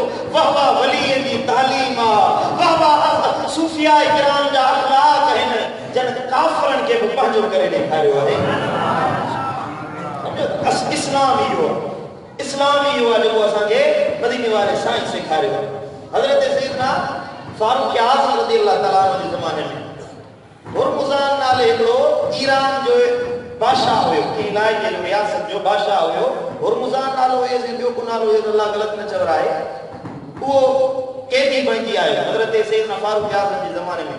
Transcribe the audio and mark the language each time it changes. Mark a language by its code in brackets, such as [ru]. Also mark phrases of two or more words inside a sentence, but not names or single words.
[sd] वाह वाह वलीअ जी तालीम आहे, वाह वाह सूफ़िया किराम जा अख़लाक़ आहिनि, जन काफ़िरनि खे बि पंहिंजो करे ॾेखारियो आहे। इस्लाम इहो आहे जेको असांखे मदीने वारे साईं सेखारियो। हज़रत सैयदना फारूक आज़म [ar] رضي الله تعالى عنه [sd] जे ज़माने में हुरमुज़ान नाले हिकिड़ो ईरान जो बादशाह हुयो, इलाइक़े जो रियासत जो बादशाह हुयो। हुरमुज़ान नालो हुयो, ॿियो को नालो हुयो, अल्लाह ग़लत न चवराए। उहो कैदी बणिजी आयो हज़रत सैयदना फारूक आज़म जे ज़माने में।